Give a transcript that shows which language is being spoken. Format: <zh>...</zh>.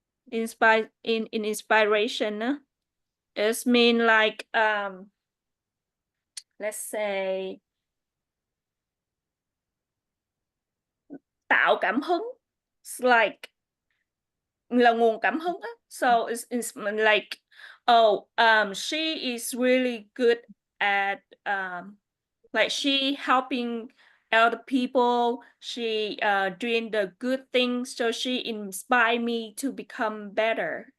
<en>Inspire in inspiration is mean like let's say</en> <vi>tạo cảm hứng.</vi> <en>It's like</en> <vi>là nguồn cảm hứng á.</vi> <en>So it's like she is really good at like she helping elder people. She doing the good things, so she inspired me to become better.</en>